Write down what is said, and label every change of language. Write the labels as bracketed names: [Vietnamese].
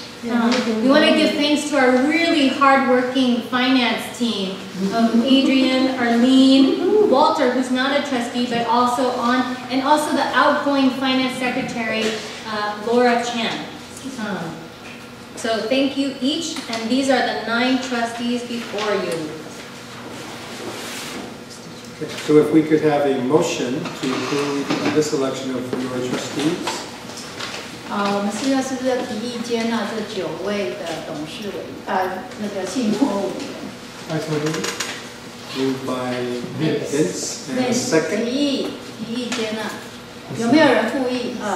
[English] We want to give thanks to our really hardworking finance team of Adrian, Arlene, Walter, who's not a trustee, but also and also the outgoing finance secretary, Laura Chan. So thank you each, and these are the 9 trustees before you. Okay, so if we could have a motion to approve this election of your trustees. [Chinese] 我们是不是要提议接纳这9位的董事委那个信托委员？ [English] I told you. Moved by Vince and second. [Chinese] 提议接纳，有没有人复议？